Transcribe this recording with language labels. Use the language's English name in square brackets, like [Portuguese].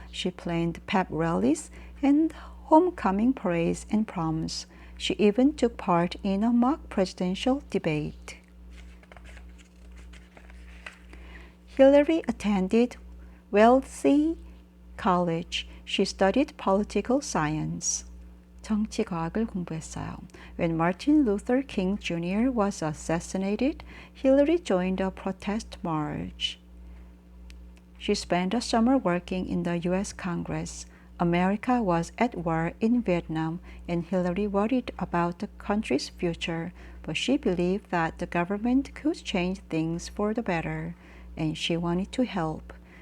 [English] She planned pep rallies and homecoming parades and proms. She even took part in a mock presidential debate. Hillary attended Wellesley College. She studied political science. [Korean] 정치과학을 공부했어요. [English] When Martin Luther King Jr. was assassinated, Hillary joined a protest march. She spent a summer working in the U.S. Congress. America was at war in Vietnam, and Hillary worried about the country's future, but she believed that the government could change things for the better, and she wanted to help.